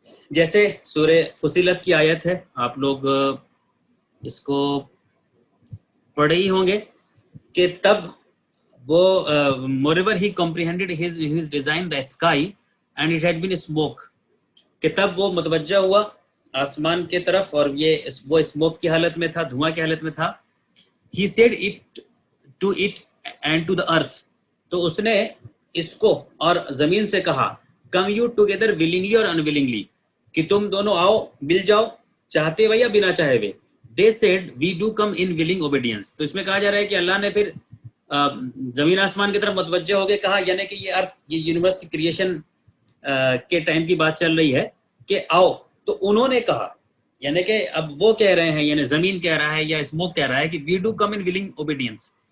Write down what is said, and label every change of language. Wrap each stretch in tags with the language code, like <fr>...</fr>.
<ur>جیسے سورہ فصیلت کی آیت ہے، آپ لوگ اس کو پڑھے ہی ہوں گے کہ تب وہ</ur> <en>moreover he comprehended his design the sky and it had been smoke،</en> <ur>کہ تب وہ متوجہ ہوا آسمان کے طرف اور وہ اسموک کی حالت میں تھا، دھواں کی حالت میں تھا.</ur> <en>he said it to it and to the earth،</en> <ur>تو اس نے اس کو اور زمین سے کہا</ur> <en>come you together willingly or unwillingly،</en> <ur>کہ تم دونوں آؤ مل جاؤ چاہتے ہوئے یا بنا چاہے ہوئے.</ur> <en>they said we do come in willing obedience.</en> <ur>تو اس میں کہا جا رہا ہے کہ اللہ نے پھر زمین آسمان کی طرف متوجہ ہو کے کہا، یعنی کہ یہ ارتھ، یہ یونیورس کی کریشن کے ٹائم کی بات چل رہی ہے کہ آؤ. تو انہوں نے کہا، یعنی کہ اب وہ کہہ رہے ہیں، یعنی زمین کہہ رہا ہے یا اسموک کہہ رہا ہے کہ</ur> <en>We do come in willing obedience.</en>